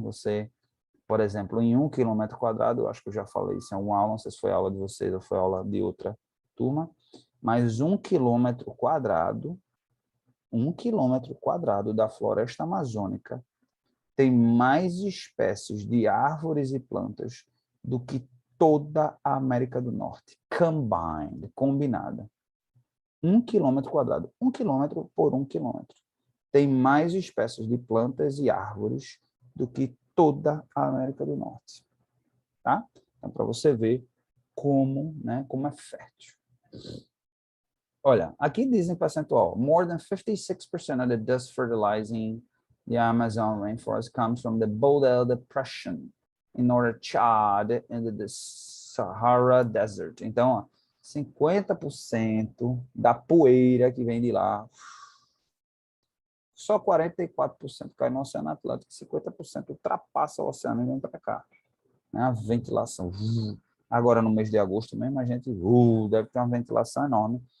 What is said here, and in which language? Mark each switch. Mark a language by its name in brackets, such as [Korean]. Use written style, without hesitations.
[Portuguese] Você, por exemplo, em 1 km², eu acho que eu já falei isso em alguma aula, não sei se foi aula de vocês ou foi aula de outra turma, mas 1 km², 1 km² da floresta amazônica tem mais espécies de árvores e plantas do que toda a América do Norte, combinada. 1 km², 1 km por 1 km. Tem mais espécies de plantas e árvores do que toda a América do Norte. Tá? Então, para você ver como, né, como é fértil. Olha, aqui diz em percentual, [English] more than 56% of the dust fertilizing the Amazon rainforest comes from the Bodel Depression in northern Chad and the Sahara Desert. [Portuguese] Então, ó, 50% da poeira que vem de lá, só 44% cai no Oceano Atlântico, 50% ultrapassa o oceano e vem para cá. A ventilação. Agora, no mês de agosto mesmo, a gente deve ter uma ventilação enorme.